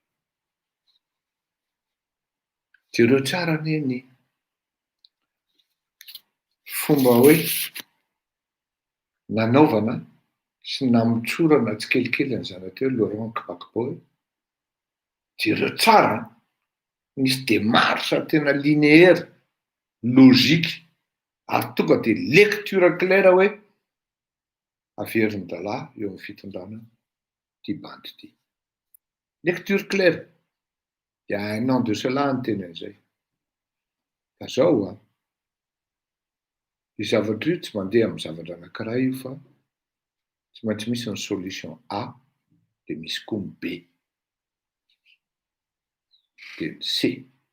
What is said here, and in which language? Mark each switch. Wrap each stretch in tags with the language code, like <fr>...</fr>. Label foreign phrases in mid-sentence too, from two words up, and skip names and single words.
<mg>Jereo tsara ny fomba hoe nanaovana sy namitsorana tsikelikely ny zanateo Laurent Gbagbo. Jereo tsara misy démarche tena</mg> <fr>linéaire, logique,</fr> <mg>ary tonga de</mg> <fr>lecture claire</fr> <mg>hoe averin'ny-dalahy eo amin'ny fitondrana ty bandy ty.</mg> <fr>Lecture claire. Il y a un an de cela</fr> <mg>ny teny an'izay. Fa zao io zavatra io tsy mandeha amin'ny zavatra anankiray io fa tsy maintsy misy ny solution A de misy koa ny B de ny C.</mg>